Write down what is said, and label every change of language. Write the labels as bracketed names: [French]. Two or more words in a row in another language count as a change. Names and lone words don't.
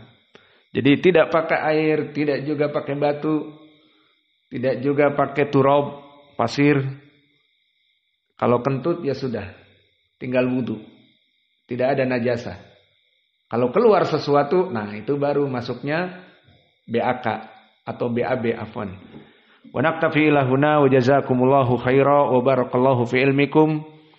[Indonesian] Jadi tidak pakai air, tidak juga pakai batu, tidak juga pakai turab, pasir. Kalau kentut ya sudah, tinggal wudu. Tidak ada najasah. Kalau keluar sesuatu, nah itu baru masuknya BAK atau BAB afwan. [Arabic] ونكتفي إلى هنا وجزاكم الله خيرا وبارك الله في علمكم.